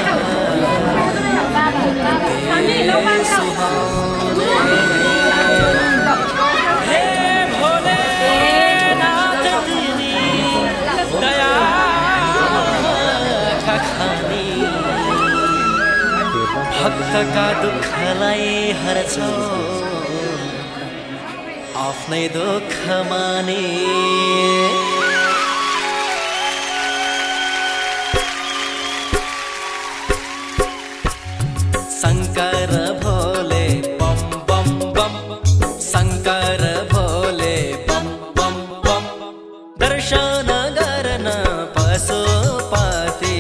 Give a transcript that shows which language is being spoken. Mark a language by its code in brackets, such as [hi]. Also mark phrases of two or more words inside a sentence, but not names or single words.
[hi] हे भोले नाथ तेरी दया का खानी [ne] भक्त का दुःखलाई हर्छौ आफ्नै दुःख माने शंकर भोले बम बम बम शंकर भोले बम बम बम दर्शन गर्न पशुपति